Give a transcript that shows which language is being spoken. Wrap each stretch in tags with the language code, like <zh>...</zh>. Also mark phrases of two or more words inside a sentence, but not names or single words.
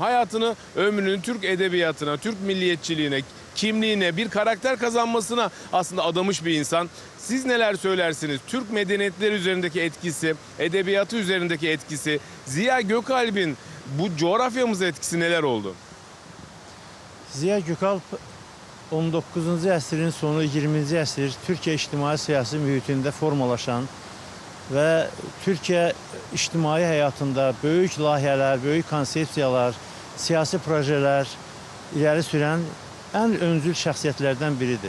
<tr>Hayatını, ömrünü Türk edebiyatına, Türk milliyetçiliğine, kimliğine, bir karakter kazanmasına aslında adamış bir insan. Siz neler söylersiniz? Türk medeniyetleri üzerindeki etkisi, edebiyatı üzerindeki etkisi, Ziya Gökalp'in bu coğrafyamıza etkisi neler oldu?</tr> <az>Ziya Gökalp 19-cu əsrin sonu 20-ci əsr Türkiyə ictimai-siyasi mühitində formalaşan və Türkiyə ictimai həyatında böyük layihələr, böyük konsepsiyalar, siyasi projelər irəli sürən ən öncül şəxsiyyətlərdən biridir.</az>